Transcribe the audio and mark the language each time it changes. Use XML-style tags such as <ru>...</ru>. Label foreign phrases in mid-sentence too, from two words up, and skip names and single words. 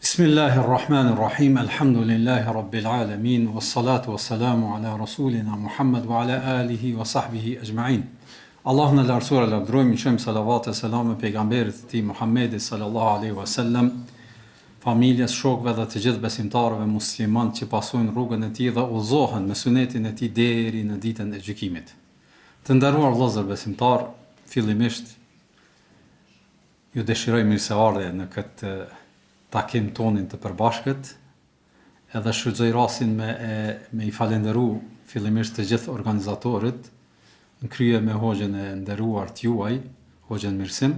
<ar>بسم الله الرحمن الرحيم، الحمد لله رب العالمين، والصلاة والسلام على رسولنا محمد وعلى آله وصحبه أجمعين.</ar> <sq>Allahun e lartësuar e lavdërojmë, i shojmë salavat e selam e pejgamberit të tij Muhammedit</sq> <ar>صلى الله عليه وسلم,</ar> <sq>familjes, shokëve dhe të gjithë besimtarëve musliman që pasojnë rrugën e tij dhe udhëzohen me sunetin e tij deri në ditën e gjykimit. Të nderuar vëllezër besimtar, fillimisht ju dëshiroj mirëseardhje në këtë takim tonin të përbashkët, edhe shfrytëzoj rastin me i falenderu fillimisht të gjithë organizatorët, në krye me hoxhën e nderuar t'juaj, hoxhën Mirsim.</sq>